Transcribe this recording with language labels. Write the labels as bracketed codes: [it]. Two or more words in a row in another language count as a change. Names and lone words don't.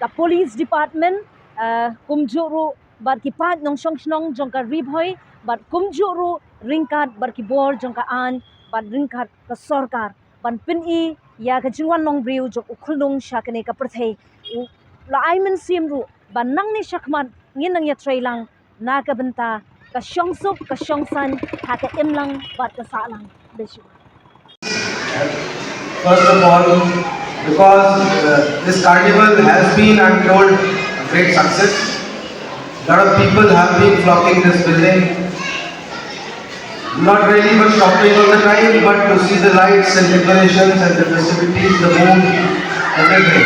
[en] police department [kha] kumjuru bar ki pat nong shong jong ka Riboy bat kumjuru ringkat bar ki bor jong ka an bat ringkat ka sarkar ban pin ya ka jingwan nong briu jong ukhulung shakane ka prthei la aimen simru ban nang ni shakman nginang ya trailang na ka benta ka shongsup ka shongsan ha ka imlang bat ka salang beshu. [en] First of all, because this carnival has been, I'm told, a great success. A lot of people have been flocking this building. Not really for shopping all the time, but to see the lights and decorations and the festivities, the mood, everything.